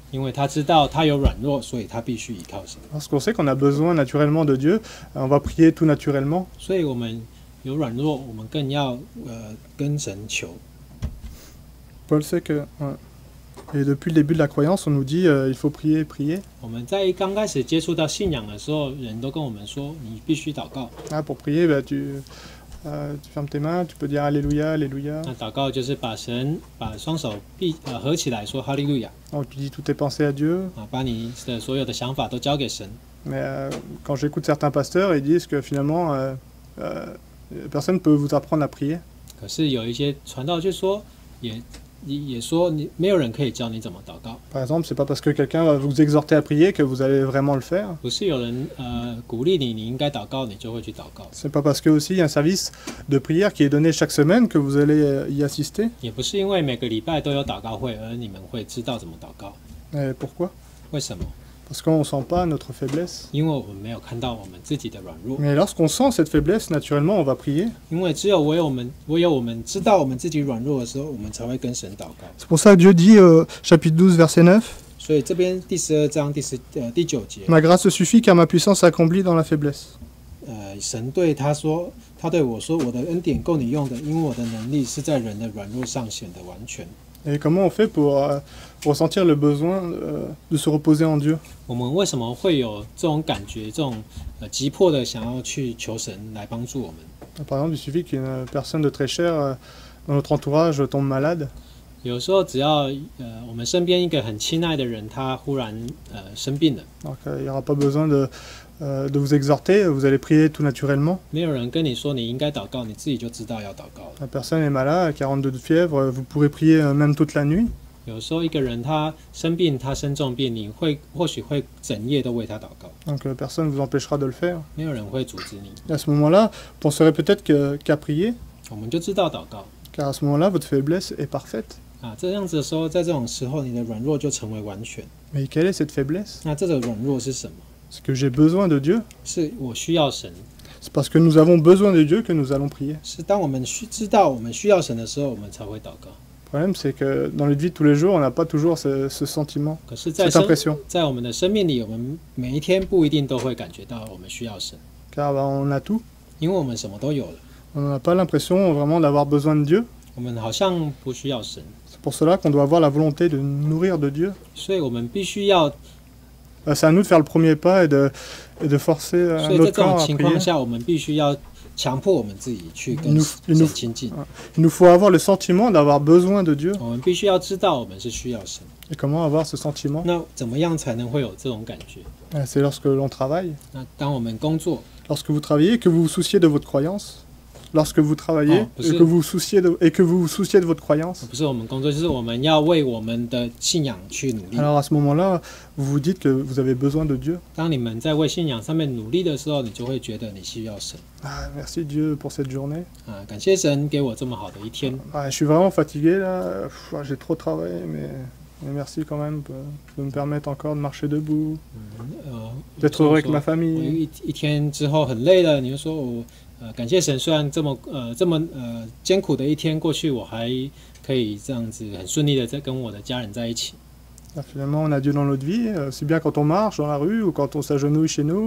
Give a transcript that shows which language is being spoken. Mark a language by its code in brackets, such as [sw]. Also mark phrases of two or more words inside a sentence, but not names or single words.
[zh] 因为他知道他有软弱，所以他必须依靠神。 [fr] Parce qu'on sait qu'on a besoin naturellement de Dieu, on va prier tout naturellement. [zh] 所以我们有软弱，我们更要跟神求。 [fr] Paul sait que... ouais. Et depuis le début de la croyance, on nous dit il faut prier, prier. [zh] 我们在刚开始接触到信仰的时候，人都跟我们说，你必须祷告。 [fr] Ah, pour prier, tu fermes tes mains, tu peux dire Alléluia, Alléluia. [zh] 那祷告就是把双手合起来说哈利路亚 [fr] Oh, tu dis toutes tes pensées à Dieu. [zh] 把你的所有的想法都交给神。 [fr] Mais quand j'écoute certains pasteurs, ils disent que finalement, personne ne peut vous apprendre à prier. [zh] 可是有一些传道就说，也说你没有人可以教你怎么祷告， [fr] Par exemple, c'est pas parce que quelqu'un va vous exhorter à prier que vous allez vraiment le faire. [zh] 不是有人鼓励你，你应该祷告，你就会去祷告， [fr] C'est pas parce que aussi il y a un service de prière qui est donné chaque semaine que vous allez y assister. [zh] 也不是因为每个礼拜都有祷告会，而你们会知道怎么祷告。 [fr] Et pourquoi? [zh] 为什么？ [fr] Parce qu'on ne sent pas notre faiblesse. [zh] 因为我们没有看到我们自己的软弱， [fr] Mais lorsqu'on sent cette faiblesse, naturellement, on va prier. [zh] 因为只有唯有我们知道我们自己软弱的时候，我们才会跟神祷告。 [fr] C'est pour ça que Dieu dit, chapitre 12, verset 9, [zh] 所以这边第12章第9节， [fr] Ma grâce suffit car ma puissance s'accomplit dans la faiblesse. [zh] 神对他对我说，我的恩典够你用的，因为我的能力是在人的软弱上显得完全。 [fr] Et comment on fait pour ressentir le besoin de se reposer en Dieu? [zh] 我们为什么会有这种感觉，这种急迫的想要去求神来帮助我们？ [fr] Par exemple, il suffit qu'une personne de très chère dans notre entourage tombe malade. [zh] 有时候只要我们身边一个很亲爱的人，他忽然生病了， [fr] Donc il n'y aura pas besoin de vous exhorter, vous allez prier tout naturellement. [zh] 没有人跟你说你应该祷告，你自己就知道要祷告了。 [fr] La personne est malade, 42 de fièvre, vous pourrez prier même toute la nuit. [zh] 有时候一个人他生病，他生重病，你或许会整夜都为他祷告， [fr] Donc personne ne vous empêchera de le faire. [zh] 没有人会阻止你， [fr] Et à ce moment-là, vous penserez peut-être qu'à prier, [zh] 我们就知道祷告 [fr] car à ce moment-là, votre faiblesse est parfaite. 啊。 [zh] 这样子的时候，在这种时候，你的软弱就成为完全。 [fr] Mais quelle est cette faiblesse? [zh] 那这个软弱是什么？ [fr] C'est que j'ai besoin de Dieu. [zh] 是我需要神， [fr] C'est parce que nous avons besoin de Dieu que nous allons prier. [zh] 是当我们知道我们需要神的时候，我们才会祷告。 [fr] Le problème, c'est que dans notre vie de tous les jours, on n'a pas toujours ce sentiment, [zh] 可是 [fr] cette impression. [zh] 在我们的生命里，我们每一天不一定都会感觉到我们需要神， [fr] Car on a tout. [zh] 因为我们什么都有了， [fr] On n'a pas l'impression vraiment d'avoir besoin de Dieu. [zh] 我们好像不需要神， [fr] C'est pour cela qu'on doit avoir la volonté de nous nourrir de Dieu. [zh] 所以我们必须要。 [fr] C'est à nous de faire le premier pas et de forcer [zh] 所以在 [fr] notre [zh] 这种 [fr] corps à [zh] 情况 [fr] prier. [zh] 下，我们必须要强迫我们自己去跟 [fr] nous- [zh] 神亲近。 [fr] Il nous faut avoir le sentiment d'avoir besoin de Dieu. [zh] 我们必须要知道我们是需要神。 [fr] Et comment avoir ce sentiment? [zh] 那怎么样才能会有这种感觉？ [fr] C'est lorsque l'on travaille. [zh] 那当我们工作， [fr] Lorsque vous travaillez, que vous vous souciez de votre croyance. Lorsque vous travaillez Oh, et que vous vous souciez de votre croyance. [zh] 不是我们工作，就是我们要为我们的信仰去努力。 [fr] Alors à ce moment-là, vous vous dites que vous avez besoin de Dieu. [zh] 当你们在为信仰上面努力的时候，你就会觉得你需要神 [fr] Ah, merci Dieu pour cette journée. 啊！ [zh] 感谢神给我这么好的一天。 [fr] Ah, je suis vraiment fatigué là. J'ai trop travaillé, mais merci quand même de me permettre encore de marcher debout, d'être heureux avec ma [zh] 我 [fr] famille. [zh] 一天之后很累了，你就说我感谢神，虽然这么艰苦的一天过去，我还可以这样子很顺利的在跟我的家人在一起。 [fr] Ah, finalement, on a Dieu dans notre vie. C'est bien quand on marche dans la rue ou quand on s'agenouille chez nous.